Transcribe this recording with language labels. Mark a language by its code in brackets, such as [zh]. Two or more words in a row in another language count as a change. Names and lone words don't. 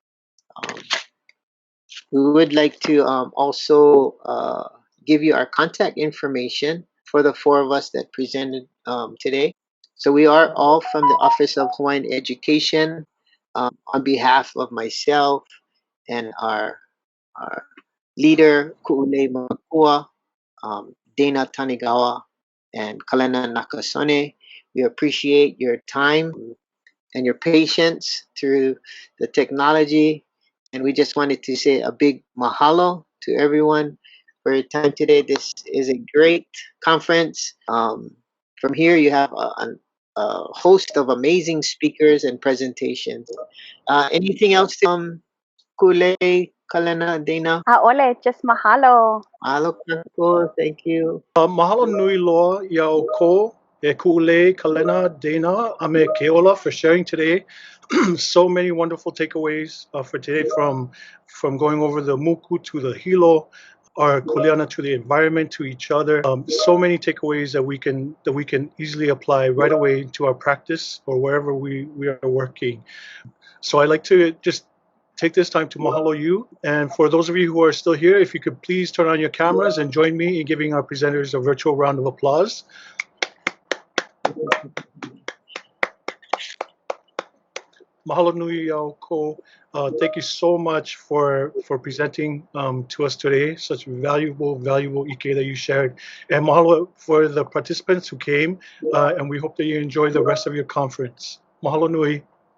[en] We would like to also give you our contact information for the four of us that presented today. So we are all from the Office of Hawaiian Education. On behalf of myself and our leader, Kuʻulei Makua, Dana Tanigawa, and Kalena Nakasone, we appreciate your time and your patience through the technology. And we just wanted to say a big mahalo to everyone for your time today. This is a great conference. From here, you have a host of amazing speakers and presentations. Anything else, Kuʻulei, Kalena, Dana? [haw] ʻAʻole, just mahalo. Mahalo kako, [en] thank you. [haw] Mahalo nui loa iā ko e Kuʻulei, Kalena, Dana, a me [en] Keola for sharing today. So many wonderful takeaways for today, from going over the muku to the hilo, our kuleana to the environment, to each other. So many takeaways that we can easily apply right away to our practice or wherever we are working. So I'd like to just take this time to mahalo you. And for those of you who are still here, if you could please turn on your cameras and join me in giving our presenters a virtual round of applause. [haw] Mahalo nui iā ko. [en] Thank you so much for presenting to us today. Such valuable ike that you shared. And mahalo for the participants who came. And we hope that you enjoy the rest of your conference. [haw] Mahalo nui.